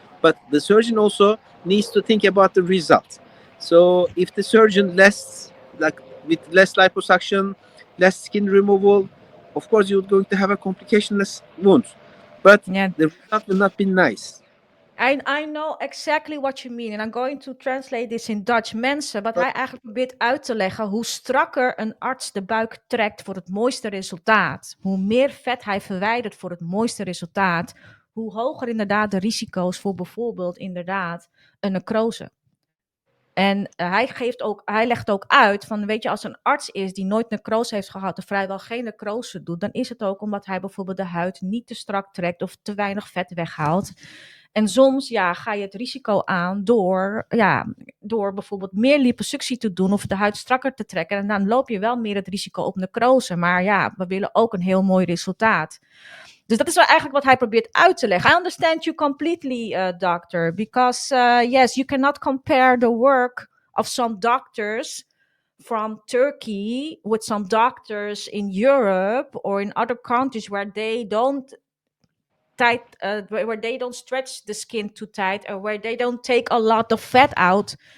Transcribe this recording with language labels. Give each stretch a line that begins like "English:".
English: But the surgeon also needs to think about the result. So if the surgeon less, like with less liposuction, less skin removal, of course you're going to have a complicationless wound, but yeah. the result will not be nice. I know exactly what you mean.
Dutch: En
English: I'm going to translate this in Dutch.
Dutch: Mensen, wat
English: But
Dutch: hij eigenlijk probeert uit te leggen, hoe strakker een arts de buik trekt voor het mooiste resultaat, hoe meer vet hij verwijdert voor het mooiste resultaat, hoe hoger inderdaad de risico's voor bijvoorbeeld inderdaad een necrose. En hij legt ook uit van, weet je, als een arts is die nooit necrose heeft gehad, of vrijwel geen necrose doet, dan is het ook omdat hij bijvoorbeeld de huid niet te strak trekt of te weinig vet weghaalt. En soms ga je het risico aan door bijvoorbeeld meer liposuctie te doen of de huid strakker te trekken. En dan loop je wel meer het risico op necrose. Maar ja, we willen ook een heel mooi resultaat. Dus dat is wel eigenlijk wat hij probeert uit te leggen.
English: I understand you completely, doctor, because yes, you cannot compare the work of some doctors from Turkey with some doctors in Europe or in other countries where they don't where they don't stretch the skin too tight or where they don't take a lot of fat out.